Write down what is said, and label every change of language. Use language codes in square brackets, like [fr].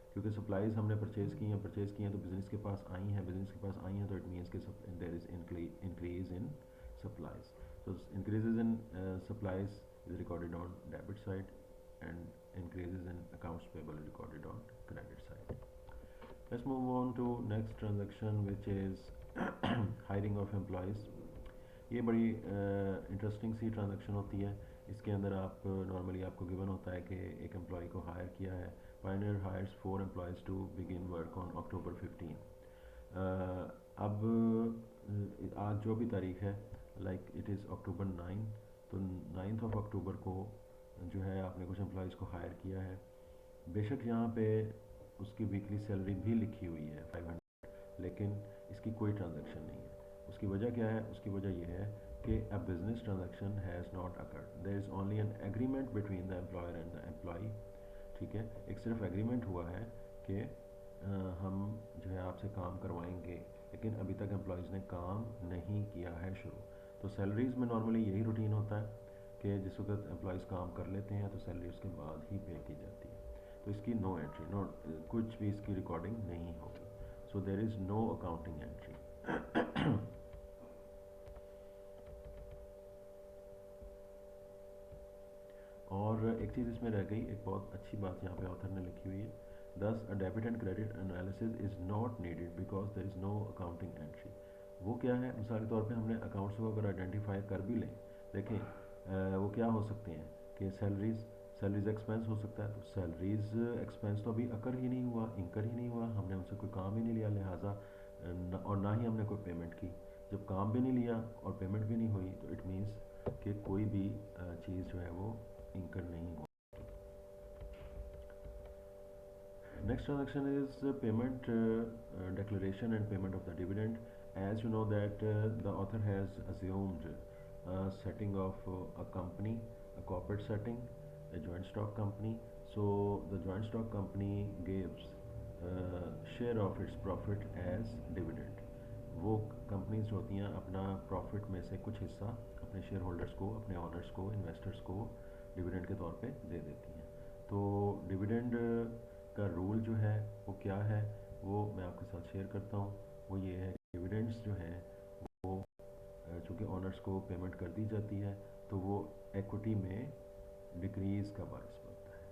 [ur] کیونکہ سپلائیز ہم نے پرچیز کی ہیں تو بزنس کے پاس آئی ہیں تو اٹ مینس کہ [en] There is increase in supplies. تو increases in supplies is recorded on debit side and increases in accounts payable recorded on credit side. Let's move on to next transaction, which is hiring of employees. [ur] یہ بڑی interesting سی transaction ہوتی ہے. اس کے اندر آپ normally آپ کو given ہوتا ہے کہ ایک امپلائی کو ہائر کیا ہے. [en] Pioneer hires 4 employees to begin work on October 15. [ur] اب آج جو بھی تاریخ ہے, [en] like it is October 9, [ur] تو 9th of October کو جو ہے آپ نے کچھ امپلائیز کو ہائر کیا ہے. بے شک یہاں پہ اس کی ویکلی سیلری بھی لکھی ہوئی ہے 500, لیکن اس کی کوئی ٹرانزیکشن نہیں ہے. اس کی وجہ کیا ہے؟ اس کی وجہ یہ ہے کہ [en] a business transaction has not occurred. There is only an agreement between the employer and the employee. [ur] ٹھیک ہے, ایک صرف ایگریمنٹ ہوا ہے کہ ہم جو ہے آپ سے کام کروائیں گے, لیکن ابھی تک امپلائیز نے کام نہیں کیا ہے شروع. تو سیلریز میں نارملی یہی روٹین ہوتا ہے کہ جس وقت امپلائیز کام کر لیتے ہیں تو سیلری اس کے بعد ہی پے کی جاتی ہے. تو اس کی نو انٹری, کچھ بھی اس کی ریکارڈنگ نہیں ہوگی. [en] So there is no accounting entry. [ur] اور ایک چیز اس میں رہ گئی, ایک بہت اچھی بات یہاں پہ آتھر نے لکھی ہوئی ہے. [en] Thus a debit and credit analysis is not needed because there is no accounting entry. [ur] وہ کیا ہے؟ مثال کے طور پہ ہم نے اکاؤنٹس کو اگر آئیڈینٹیفائی کر بھی لیں, دیکھیں وہ کیا ہو سکتے ہیں کہ سیلریز ایکسپینس ہو سکتا ہے. تو سیلریز ایکسپینس تو ابھی انکر ہی نہیں ہوا, ہم نے ان سے کوئی کام ہی نہیں لیا, لہٰذا اور نہ ہی ہم نے کوئی پیمنٹ کی. جب کام بھی نہیں لیا اور پیمنٹ بھی نہیں ہوئی تو اٹ مینس کہ کوئی بھی چیز جو ہے وہ انکر نہیں ہو. [en] Next transaction is payment declaration and payment of the dividend. As you know that the author has assumed setting of a company, a corporate setting, a joint stock company. So the joint stock company gives share of its profit as dividend. [ur] وہ companies جو ہوتی ہیں اپنا profit میں سے کچھ حصہ اپنے شیئر ہولڈرس کو, اپنے آنرس کو, انویسٹرس کو ڈیویڈنڈ کے طور پہ دے دیتی ہیں. تو ڈیویڈنڈ کا رول جو ہے وہ کیا ہے وہ میں آپ کے ساتھ شیئر کرتا ہوں. وہ یہ ہے کہ ڈیویڈنڈس جو ہیں وہ چونکہ آنرس کو پیمنٹ کر دی جاتی ہے تو وہ ایکوٹی میں ڈکریز کا باعث بنتا ہے.